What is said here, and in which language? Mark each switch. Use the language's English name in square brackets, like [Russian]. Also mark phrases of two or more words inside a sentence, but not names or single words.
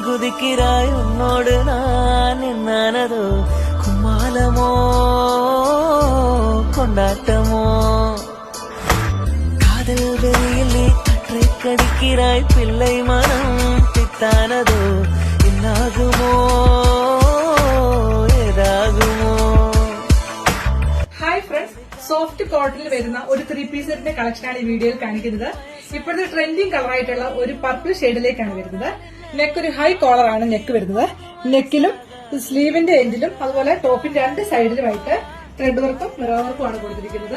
[Tamil] துடிக்கிறாய் உன்னோடு நான் என்னானதோ கும்மாலமோ கொண்டாட்டமோ காதல் வெளியில் நீ கற்றை கடிக்கிறாய் பிள்ளை மனம் பித்தானதோ என்னாகுமோ ഏതാകുമോ. [English] Hi friends, [Malayalam] സോഫ്റ്റ് കോട്ടണിൽ വരുന്ന ഒരു 3 പീസ് സെറ്റിന്റെ കളക്ഷനാണ് ഈ വീഡിയോയിൽ കാണിക്കുന്നത്. ഇപ്പോഴത്തെ ട്രെൻഡിങ് കളറായിട്ടുള്ള ഒരു പർപ്പിൾ ഷെയ്ഡിലേക്കാണ് വരുന്നത്. നെക്ക് ഒരു ഹൈ കോളറാണ് നെക്ക് വരുന്നത്. നെക്കിലും സ്ലീവിന്റെ എൻഡിലും അതുപോലെ ടോപ്പിന്റെ 2 സൈഡിലുമായിട്ട് ത്രെഡ് വർക്കും മിറർ വർക്കും ആണ് കൊടുത്തിരിക്കുന്നത്.